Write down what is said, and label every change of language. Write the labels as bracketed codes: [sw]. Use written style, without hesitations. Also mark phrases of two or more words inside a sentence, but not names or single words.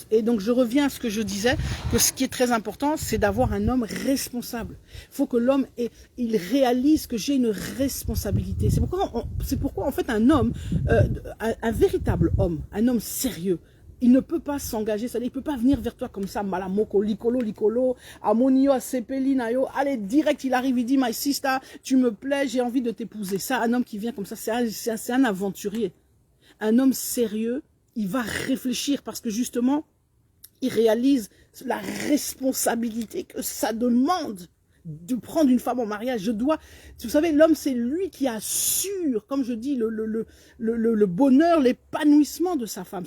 [fr] Et donc, je reviens à ce que je disais, que ce qui est très important, c'est d'avoir un homme responsable. Il faut que l'homme, il réalise que j'ai une responsabilité. C'est pourquoi, en fait, un homme, un véritable homme, un homme sérieux, il ne peut pas s'engager, c'est-à-dire il ne peut pas venir vers toi comme ça, [ln] malamoko, licolo, amonio, asepeli, nayo, [fr] allez, direct, il arrive, il dit, [en] my sister, [fr] tu me plais, j'ai envie de t'épouser. Ça, un homme qui vient comme ça, c'est un aventurier. Un homme sérieux, il va réfléchir parce que justement, il réalise la responsabilité que ça demande de prendre une femme en mariage. Vous savez, l'homme, c'est lui qui assure, comme je dis, le bonheur, l'épanouissement de sa femme.